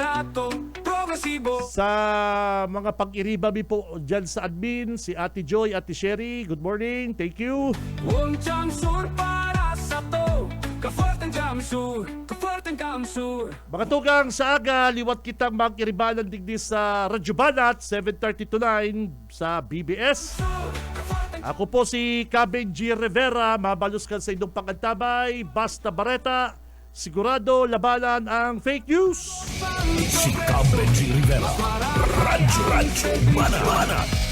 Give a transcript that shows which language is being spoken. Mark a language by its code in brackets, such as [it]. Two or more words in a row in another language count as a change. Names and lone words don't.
[bik] Sa mga pag-iribabi po dyan sa admin, si Ate Joy, Ate Sherry, [en] good morning, thank you. [bik] Mga tugang sa aga, liwat kitang mag-iribanan digdi sa Radyo Banat, 7:30 to 9 sa BBS. Ako po si Benji Rivera, mabaluskan sa inyong pangantabay, basta bareta, sigurado labanan ang fake news. Si Benji Rivera. Radyo Banat.